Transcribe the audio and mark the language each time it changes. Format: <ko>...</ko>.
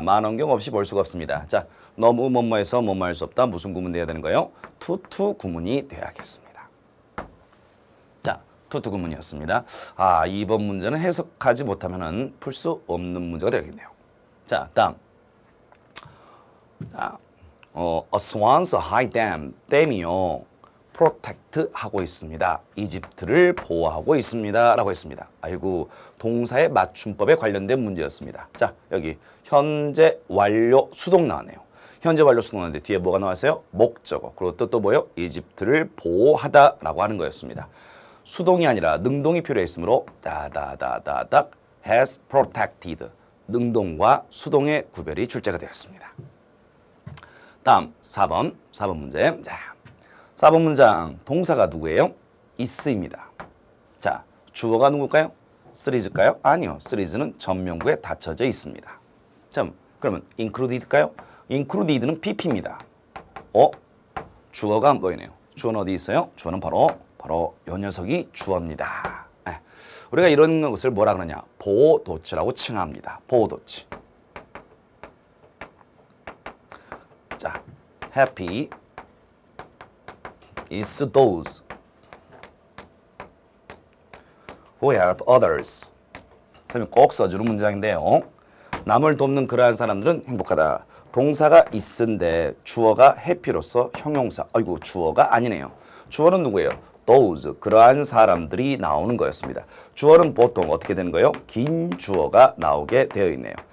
<ko>만원경 없이 볼 수가 없습니다. 자, 너무 뭐뭐해서 뭐뭐 할 수 없다. 무슨 구문 돼야 되는 거예요? 투투 구문이 돼야겠습니다. 자, 투투 구문이었습니다. 아, 2번 문제는 해석하지 못하면은 풀 수 없는 문제가 되겠네요. 자, 다음.</ko> <en>자, a swan's high dam.</en> <ko>댐이요. protect 하고 있습니다. 이집트를 보호하고 있습니다. 라고 했습니다. 아이고, 동사의 맞춤법에 관련된 문제였습니다. 자, 여기 현재 완료 수동 나왔네요. 현재 완료 수동 나왔는데 뒤에 뭐가 나왔어요? 목적어. 그리고 또 뭐요? 이집트를 보호하다라고 하는 거였습니다. 수동이 아니라 능동이 필요했으므로 다다다다닥</ko> <en>has protected.</en> <ko>능동과 수동의 구별이 출제가 되었습니다. 다음 4번 문제. 자, 4번 문장 동사가 누구예요? is입니다. 자, 주어가 누굴까요? three일까요? 아니요. three는 전명구에 닫혀져 있습니다. 자, 그러면 included일까요? included는 pp입니다. 주어가 안 보이네요. 주어는 어디 있어요? 주어는 바로 이 녀석이 주어입니다. 우리가 이런 것을 뭐라 그러냐? 보호도치라고 칭합니다. 보호도치.</ko> <en>자, happy is those who help others.</en> <ko>선생님 꼭 써주는 문장인데요. 남을 돕는 그러한 사람들은 행복하다. 동사가 is인데 주어가 happy로서 형용사. 아이고, 주어가 아니네요. 주어는 누구예요? those, 그러한 사람들이 나오는 거였습니다. 주어는 보통 어떻게 되는 거예요? 긴 주어가 나오게 되어 있네요.</ko>